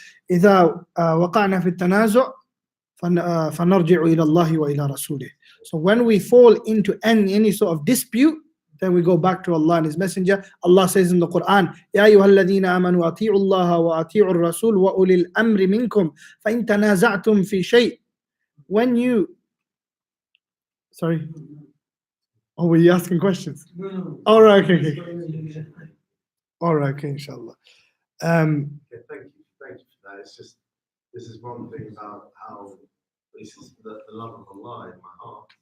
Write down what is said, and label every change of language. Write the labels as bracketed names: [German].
[Arabic] إذا وقعنا في التنازع فنرجع إلى الله وإلى رسوله. [English] So when we fall into any sort of dispute, then we go back to Allah and His Messenger. Allah says in the Quran, [Arabic] يا أيها الذين آمنوا أطيعوا الله وأطيعوا الرسول وأولي الأمر منكم فإن تنازعتم في شيء. [English] When you, oh, were you asking questions? No. All right, okay. All right, okay, inshallah. Thank you for that. It's just, this is one thing about how this is the love of Allah in my heart.